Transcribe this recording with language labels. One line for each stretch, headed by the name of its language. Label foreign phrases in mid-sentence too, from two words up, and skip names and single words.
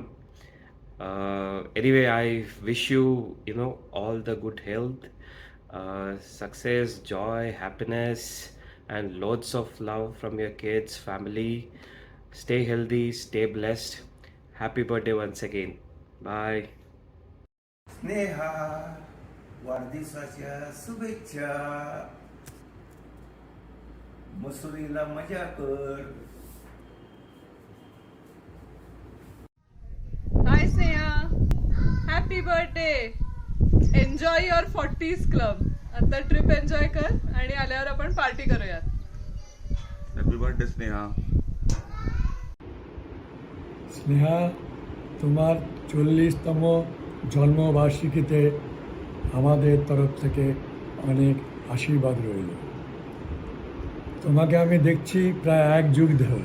English: Anyway, I wish you, all the good health, success, joy, happiness, and loads of love from your kids, family. Stay healthy, stay blessed. Happy birthday once again. Bye.
Marathi: स्नेहा, वाढदिवसाच्या शुभेच्छा. मसुरीला मजा कर.
English: hi Sneha, happy birthday. enjoy your 40s club.
Marathi: आता ट्रिप एन्जॉय कर आणि आल्यावर आपण पार्टी करूयात.
English: happy birthday Sneha.
Bangla: স্নেহা, তোমার 40তম জন্মবার্ষিকীতে আমাদের তরফ থেকে অনেক আশীর্বাদ রইল। তোমাকে আমি দেখছি প্রায় 1 যুগ ধরে।